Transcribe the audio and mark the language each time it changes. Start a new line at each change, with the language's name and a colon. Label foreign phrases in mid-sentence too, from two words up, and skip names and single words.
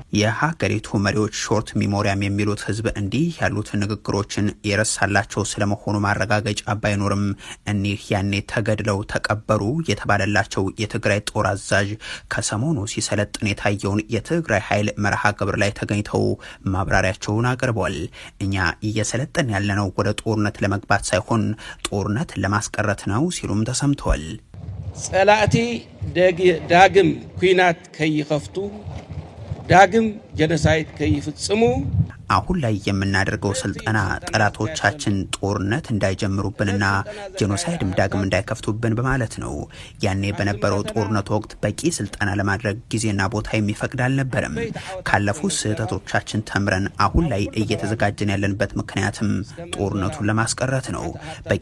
Amharic: የሀገሪቱ መሪዎች
English: short memory
Amharic: የሚሉት ህዝብ እንዲህ ያሉት ንግግሮችን የረሳላቸው ስለመሆኑ ማረጋገጫ ባይኖርም እኒህ ያኔ ተገድለው ተቀበሩ የተባለላቸው የትግራይ ጦር አዛዥ ከሰሞኑ ሲሰለጥን የታየውን የትግራይ ኃይል መርሃ ግብር ላይ ተገኝተው ማብራሪያቸውን አቅርበዋል። እኛ እየሰለጠን ያለነው ወደ ጦርነት ለመግባት ሳይሆን ጦርነት ለማስቀረት ነው ሲሉም ተሰምተዋል።
Tigrinya: ጸላእቲ ዳግም ኩናት ከይኸፍቱ ዳግም ጀነሳይድ ከይፍጽሙ
Amharic: አሁን ላይ የምናደርገው ስልጠና ጠላቶቻችን ጦርነት እንዳይጀምሩብንና ጄኖሳይድም ዳግም እንዳይከፍቱብን በማለት ነው። ያኔ በነበረው ጦርነት ወቅት በቂ ስልጠና ለማድረግ ጊዜና ቦታ የሚፈቅድ አልነበረም። ካለፉት ስህተቶቻችን ተምረን አሁን ላይ እየተዘጋጀን ያለንበት ምክንያትም ጦርነቱን ለማስቀረት ነው። በቂ